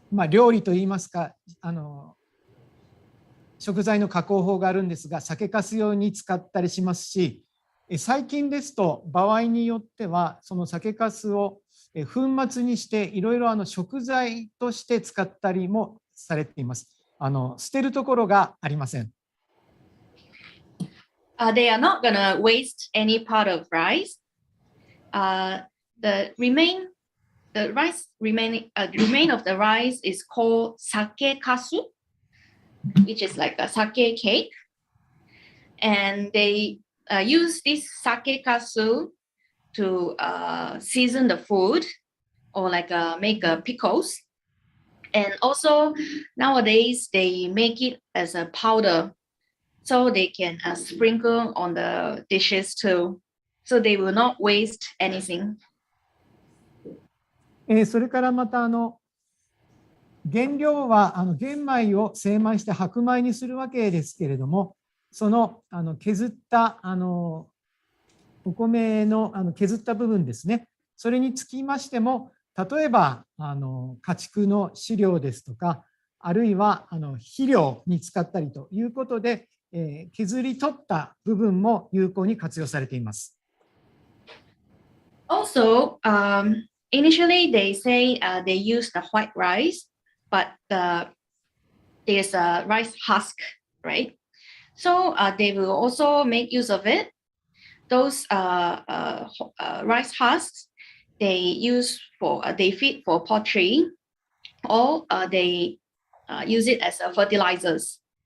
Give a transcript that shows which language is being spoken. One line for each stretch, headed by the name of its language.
Japanese: 料理といいますか食材の加工法があるんですが、酒粕用に使ったりしますし、最近ですと場合によってはその酒粕を粉末にしていろいろ食材として使ったりもされています。捨てるところがありません。
English: They are not gonna waste any part of rice. The remain of the rice is called sake kasu, which is like a sake cake, and they use this sake kasu to season the food or like make pickles, and also nowadays they make it as a powder, so they can sprinkle on the dishes too. So they will not waste anything.
Japanese: それからまた原料は玄米を精米して白米にするわけですけれども、その削ったお米の削った部分ですね、それにつきましても、例えば家畜の飼料ですとか、あるいは肥料に使ったりということで、削り取った部分も有効に活用されています。
English: Also, initially they say they use the white rice, but there's a rice husk, right? So they will also make use of it. Those rice husks they feed for poultry, or they use it as fertilizers.